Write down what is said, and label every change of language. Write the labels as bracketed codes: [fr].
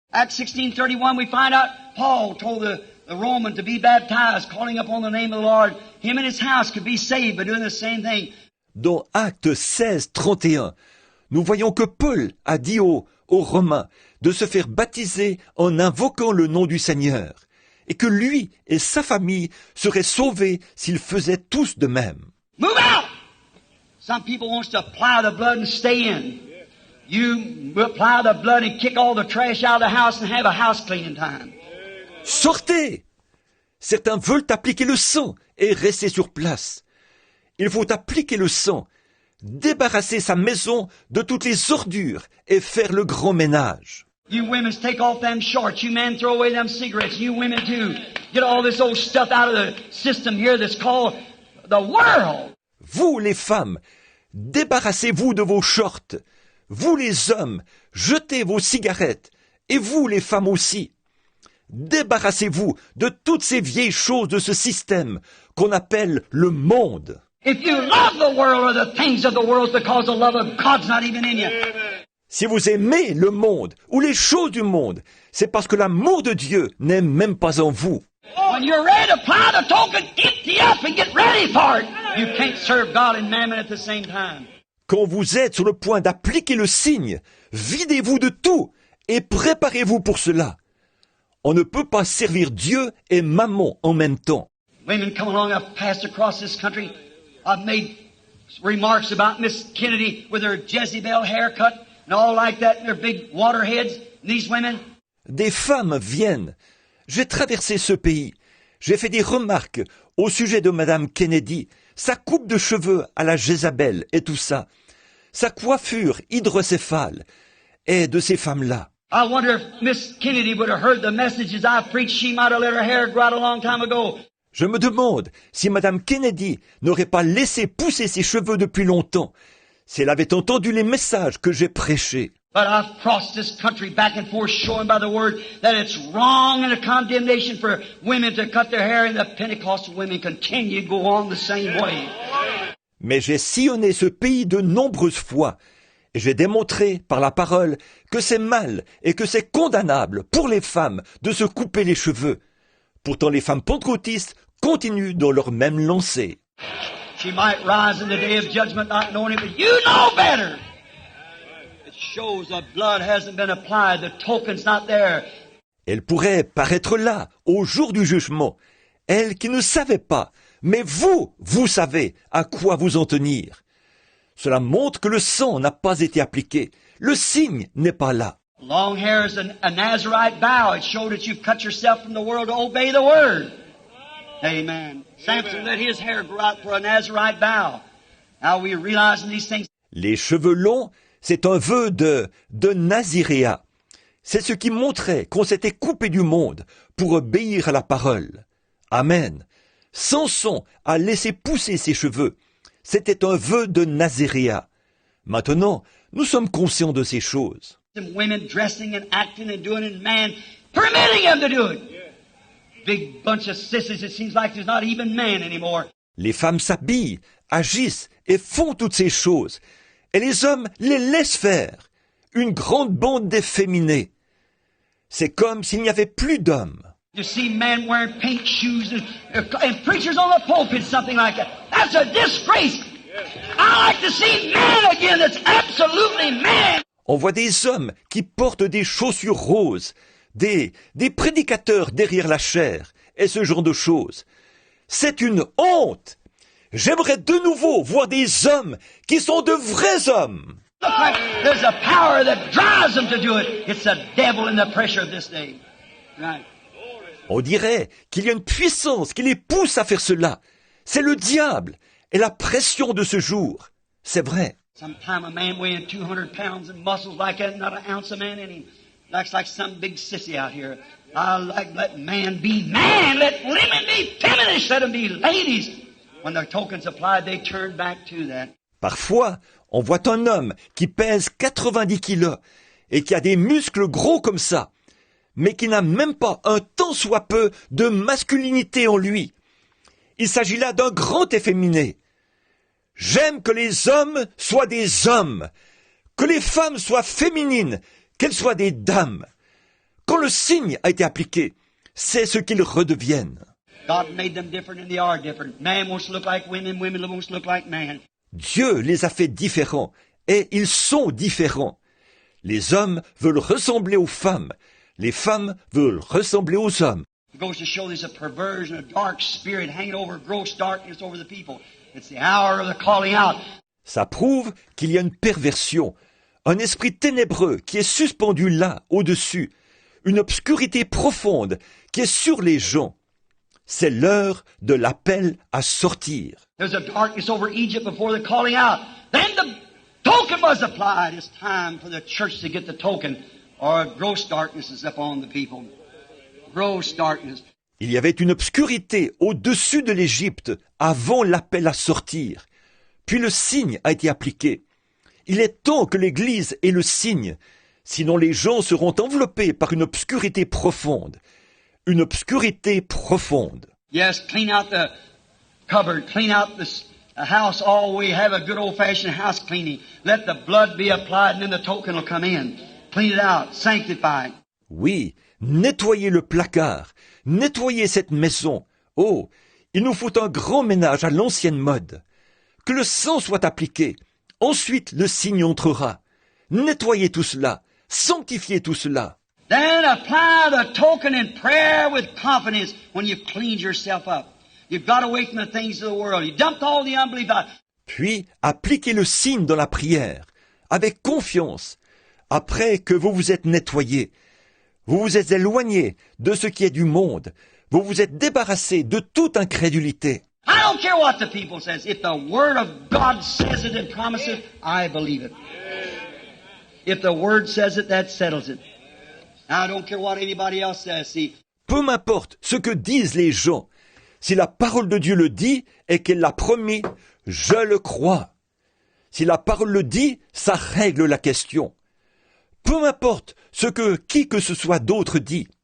[en] Acts 16:31, we find out Paul told the Roman to be baptized, calling upon the name of the Lord. Him and his house could be saved by doing the same thing. [fr] Dans Actes 16, 31, nous voyons que Paul a dit aux Romains de se faire baptiser en invoquant le nom du Seigneur, et que lui et sa famille seraient sauvés s'ils faisaient tous de même. [en] Move out! Some people want to apply the blood and stay in. You apply the blood and kick all the trash out of the house and have a house cleaning time. [fr] Sortez! Certains veulent appliquer le sang et rester sur place. Il faut appliquer le sang, débarrasser sa maison de toutes les ordures et faire le grand ménage. [en] You women take off them shorts. You men throw away them cigarettes. You women too. Get all this old stuff out of the system here that's called the world. [fr] Vous les femmes, débarrassez-vous de vos shorts. Vous les hommes, jetez vos cigarettes. Et vous les femmes aussi. Débarrassez-vous de toutes ces vieilles choses de ce système qu'on appelle le monde. [en] If you love the world or the things of the world because the love of God's not even in you. [fr] Si vous aimez le monde ou les choses du monde, c'est parce que l'amour de Dieu n'est même pas en vous. [en] When you're ready to apply the token, empty up and get ready for it. You can't serve God and mammon at the same time. [fr] Quand vous êtes sur le point d'appliquer le signe, videz-vous de tout et préparez-vous pour cela. On ne peut pas servir Dieu et mammon en même temps. [en] Women come along, I've passed across this country. I've made remarks about Miss Kennedy with her Jezebel haircut and all like that, and their big water heads. These women. [fr] Des femmes viennent. J'ai traversé ce pays. J'ai fait des remarques au sujet de Madame Kennedy, sa coupe de cheveux à la Jézabel et tout ça, sa coiffure hydrocéphale et de ces femmes-là. [en] I wonder if Miss Kennedy would have heard the messages I preached. She might have let her hair grow out a long time ago. [fr] Je me demande si Madame Kennedy n'aurait pas laissé pousser ses cheveux depuis longtemps, si elle avait entendu les messages que j'ai prêchés. [en] But I've crossed this country back and forth showing by the word that it's wrong and a condemnation for women to cut their hair, and the Pentecostal women continue to go on the same way. [fr] Mais j'ai sillonné ce pays de nombreuses fois, et j'ai démontré par la parole que c'est mal et que c'est condamnable pour les femmes de se couper les cheveux. Pourtant les femmes pentecôtistes continuent dans leur même lancée. [en] She might rise in the day of judgment not knowing it, but you know better. It shows the blood hasn't been applied, the token's not there. [fr] Elle pourrait paraître là, au jour du jugement, elle qui ne savait pas, mais vous savez à quoi vous en tenir. Cela montre que le sang n'a pas été appliqué, le signe n'est pas là. [en] Long hair is a Nazarite vow. It showed that you've cut yourself from the world to obey the word. Amen. Samson let his hair grow out for a Nazarite vow. Now we realize these things. [fr] Les cheveux longs, c'est un vœu de naziréat. C'est ce qui montrait qu'on s'était coupé du monde pour obéir à la parole. Amen. Samson a laissé pousser ses cheveux. C'était un vœu de naziréat. Maintenant, nous sommes conscients de ces choses. [en] Some women dressing and acting and doing it, and man permitting them to do it. Big bunch of sissies. It seems like there's not even man anymore. [fr] Les femmes s'habillent, agissent et font toutes ces choses. Et les hommes les laissent faire. Une grande bande d'efféminés. C'est comme s'il n'y avait plus d'hommes. [en] You see men wearing pink shoes and preachers on the pulpit, something like that. That's a disgrace. I like to see man again that's absolutely man. [fr] On voit des hommes qui portent des chaussures roses, des prédicateurs derrière la chair, et ce genre de choses. C'est une honte. J'aimerais de nouveau voir des hommes qui sont de vrais hommes. [en] Look like there's a power that drives them to do it. It's the devil in the pressure of this day. Right. [fr] On dirait qu'il y a une puissance qui les pousse à faire cela. C'est le diable et la pression de ce jour. C'est vrai. [en] Sometime a man weighing 200 pounds and muscles like that, not an ounce of man in him. Looks like some big sissy out here. I like let man be man, let women be feminist, let them be ladies. When the token's applied, they turn back to that. [fr] Parfois, on voit un homme qui pèse 90 kilos et qui a des muscles gros comme ça, mais qui n'a même pas un tant soit peu de masculinité en lui. Il s'agit là d'un grand efféminé. J'aime que les hommes soient des hommes, que les femmes soient féminines, qu'elles soient des dames. Quand le signe a été appliqué, c'est ce qu'ils redeviennent. [en] God made them different and they are different. Man wants to look like women, women wants to look like man. [fr] Dieu les a fait différents, et ils sont différents. Les hommes veulent ressembler aux femmes, les femmes veulent ressembler aux hommes. [en] It goes to show there's a perversion, a dark spirit hanging over gross darkness over the people. It's the hour of the calling out. [fr] Ça prouve qu'il y a une perversion, un esprit ténébreux qui est suspendu là, au-dessus, une obscurité profonde qui est sur les gens. C'est l'heure de l'appel à sortir. [en] There's a darkness over Egypt before the calling out. Then the token was applied. It's time for the church to get the token, or gross darkness is upon the people. Gross darkness. [fr] Il y avait une obscurité au-dessus de l'Égypte avant l'appel à sortir. Puis le signe a été appliqué. Il est temps que l'Église ait le signe, sinon les gens seront enveloppés par une obscurité profonde. Une obscurité profonde. [en] Yes, clean out the cupboard, clean out the house all the way. Have a good old-fashioned house cleaning. Let the blood be applied and then the token will come in. Clean it out, sanctify it. [fr] Oui, nettoyez le placard, nettoyez cette maison. Oh, il nous faut un grand ménage à l'ancienne mode. Que le sang soit appliqué. Ensuite, le signe entrera. Nettoyez tout cela, sanctifiez tout cela. [en] Then apply the token in prayer with confidence when you've cleaned yourself up. You've got away from the things of the world. You dumped all the unbelief out. [fr] Puis, appliquez le signe dans la prière, avec confiance, après que vous vous êtes nettoyé. Vous vous êtes éloigné de ce qui est du monde. Vous vous êtes débarrassé de toute incrédulité. [en] I don't care what the people says. If the Word of God says it and promises it, I believe it. If the Word says it, that settles it. I don't care what anybody else says. See, [fr] Peu m'importe ce que disent les gens. Si la parole de Dieu le dit et qu'elle l'a promis, je le crois. Si la parole le dit, ça règle la question. Peu m'importe ce que qui que ce soit d'autre dit.